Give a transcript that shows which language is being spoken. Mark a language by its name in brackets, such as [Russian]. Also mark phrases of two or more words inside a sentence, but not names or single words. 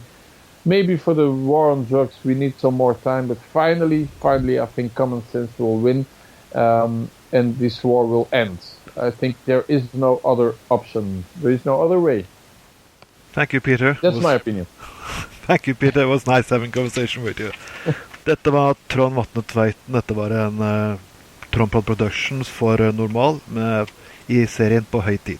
[English] Maybe for the war on drugs we need some more time, but finally I think common sense will win, and this war will end. I think there is no other option. There is no other way. Thank you, Peter. That's my opinion. Thank you, Peter. It was nice having a conversation with you. [Norwegian] Dette var Trond Vatne Tveiten. Dette var en Trond Prod Productions for Normal i serien på Høy Tid.